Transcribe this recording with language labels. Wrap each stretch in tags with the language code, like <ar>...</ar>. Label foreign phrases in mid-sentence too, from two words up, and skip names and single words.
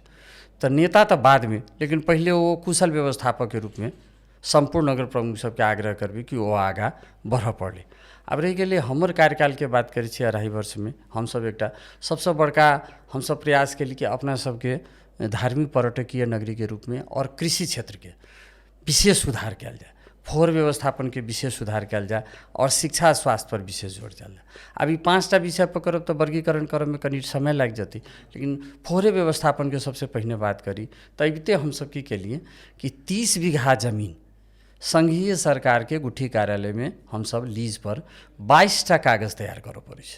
<mai>तऽ नेता तऽ बाद में, लेकिन पहिले वो कुशल व्यवस्थापक के रूप में संपूर्ण नगर प्रमुख सबके आग्रह करबै कि वो आगाँ बढ़ऽ पड़लै। अब रहि गेलै हमर कार्यकाल के बात करै छी 2.5 वर्ष में हमसब एकटा सबसँ बड़का हमसब प्रयास केली कि अपना सबके धार्मिक पर्यटकीय नगरी के रूप में और कृषि क्षेत्र के विशेष सुधार कयल जाए।</mai> <ne>फोहोर व्यवस्थापन</ne> <mai>के विशेष सुधार कयल जाए और शिक्षा स्वास्थ्य पर विशेष जोर दियल जाए। अब ई 5टा विषय पर करब तो वर्गीकरण करब में कनी समय लग जती, लेकिन</mai> <ne>फोहरे व्यवस्थापन</ne> <mai>के सबसे पहले बात करी तो अबिते हम सब की केलिए कि 30 बीघा जमीन संघीय सरकार के गुठी कार्यालय में हम सब लीज पर 22टा कागज तैयार करऽ पड़ै छै।</mai>